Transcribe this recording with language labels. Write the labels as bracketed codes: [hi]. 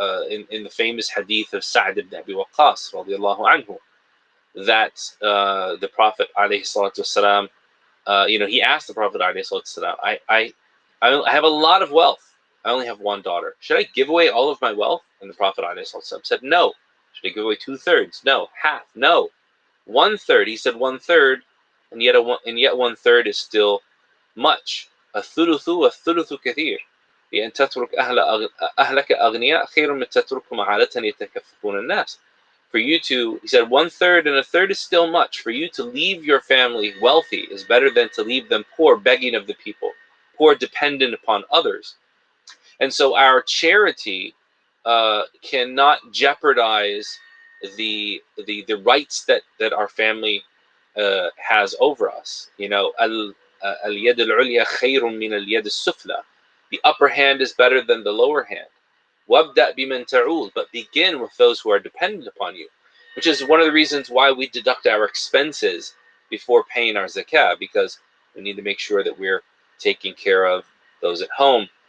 [en] In the famous hadith of Sa'd ibn Abi Waqqas, radiallahu anhu, that the Prophet alayhi salatu wasalam, he asked the Prophet alayhi salatu wasalam, I have a lot of wealth. I only have one daughter. Should I give away all of my wealth? And the Prophet alayhi salatu wasalam said, no. Should I give away 2/3? No. Half? No. 1/3. He said 1/3, and yet 1/3 is still much. [ar] الثلث والثلث كثير. لأن تترك أهلك أغنياء خير من تتركهم عالة يتكففون الناس. [en] For you to, he said, 1/3 and 1/3 is still much. For you to leave your family wealthy is better than to leave them poor, begging of the people, poor, dependent upon others. And so our charity cannot jeopardize the rights that our family has over us. [ar] اليد العليا خير من اليد السفلى. [en] The upper hand is better than the lower hand. [ar] وابدأ بمن تعول, [en] but begin with those who are dependent upon you, which is one of the reasons why we deduct our expenses before paying our zakah, because we need to make sure that we're taking care of those at home.